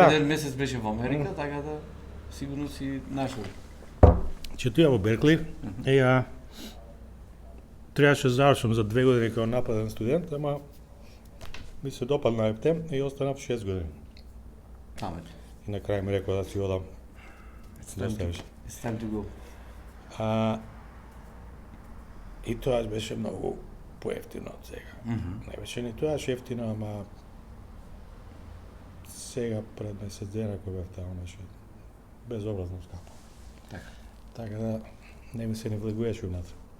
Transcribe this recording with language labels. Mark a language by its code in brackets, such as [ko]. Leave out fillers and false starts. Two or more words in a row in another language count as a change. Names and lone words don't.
[mk] Еден месец беше во Америка, така да сигурно си нашол. четуја во Беркли и требаше да завршам за 2 години како нападен студент, ама ми се допадна ептем и останав 6 години. Таму. И на крај ми рекол да си одам. [en] It's [mk] Доста [en] time [mk] беше. [en] to- It's time to go. [mk] И тоа беше многу поевтино од сега. Не беше ни тоа ефтино, ама сега пред месец дена кога бев таму беше безобразно скапо. Така. Така да не ми се не влегуваше унатре.